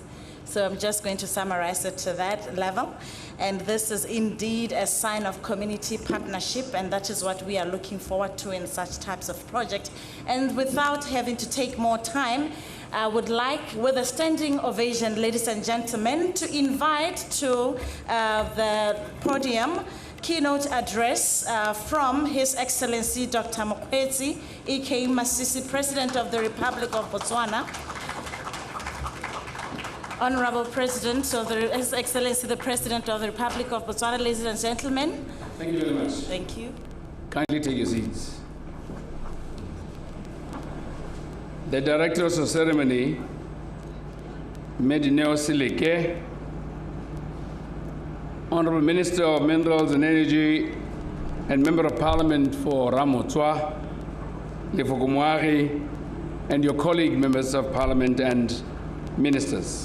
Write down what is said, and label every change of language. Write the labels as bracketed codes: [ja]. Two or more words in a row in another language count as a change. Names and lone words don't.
[en] So I'm just going to summarize it to that level. And this is indeed a sign of community partnership, and that is what we are looking forward to in such types of projects. And without having to take more time, I would like, with a standing ovation, ladies and gentlemen, to invite to the podium keynote address from His Excellency Dr. MOKGWEETSI, aka MASISI, President of the Republic of Botswana. Honorable President of His Excellency, the President of the Republic of Botswana, ladies and gentlemen. Thank you very much. Thank you. Kindly take your seats. The Directors of Ceremony, Medineo Sileke, Honorable Minister of Minerals and Energy and Member of Parliament for Ramotswa, Lefokomwari, and your colleague members of Parliament and ministers.